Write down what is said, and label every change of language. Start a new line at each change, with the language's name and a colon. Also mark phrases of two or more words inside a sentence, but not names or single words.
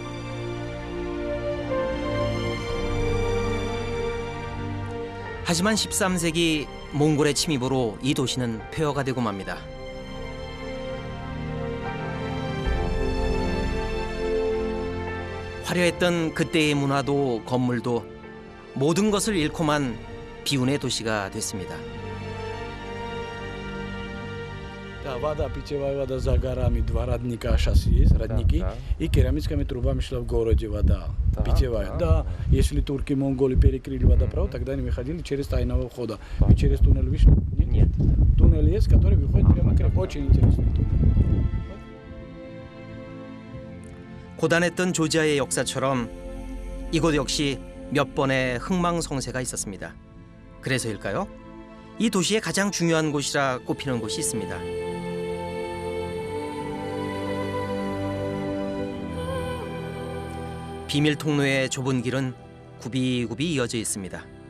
Korean: 하지만 13세기 몽골의 침입으로 이 도시는 폐허가 되고 맙니다. 화려했던 그때의 문화도 건물도 모든 것을 잃고만 비운의 도시가 됐습니다.
Russian: Да, вода, питьевая вода за горами, два родника сейчас есть, родники, и керамическими трубами шла в городе вода, питьевая. Да, если турки, монголы перекрыли водопровод, тогда они выходили через тайного входа. Вы через туннель вышли? Нет. Туннель есть, который выходит прямо к реке. Очень интересный туннель.
Korean: 고단했던 조지아의 역사처럼 이곳 역시 몇 번의 흥망성쇠가 있었습니다. 그래서일까요? 이 도시의 가장 중요한 곳이라 꼽히는 곳이 있습니다. 비밀 통로의 좁은 길은 굽이굽이 이어져 있습니다.